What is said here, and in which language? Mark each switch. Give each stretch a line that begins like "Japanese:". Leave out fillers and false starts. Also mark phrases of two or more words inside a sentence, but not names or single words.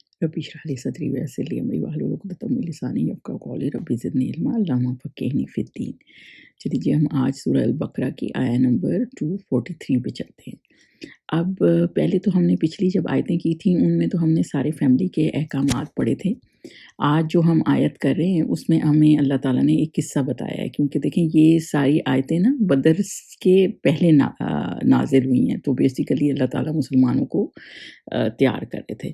Arabic: رب اشرح لي صدري ويسر لي أمري واحلل عقدة من لساني يفقهوا قولي رب زدني علما اللهم فقهني في الدين.
Urdu: چلیے ہم آج سورہ البقرہ کی آیت نمبر 243 پہ چلتے ہیں. اب پہلے تو ہم نے پچھلی جب آیتیں کی تھیں ان میں تو ہم نے سارے فیملی کے احکامات پڑھے تھے. آج جو ہم آیت کر رہے ہیں اس میں ہمیں اللہ تعالیٰ نے ایک قصہ بتایا ہے، کیونکہ دیکھیں یہ ساری آیتیں نا بدر کے پہلے نازل ہوئی ہیں، تو بیسکلی اللہ تعالیٰ مسلمانوں کو تیار کر رہے تھے.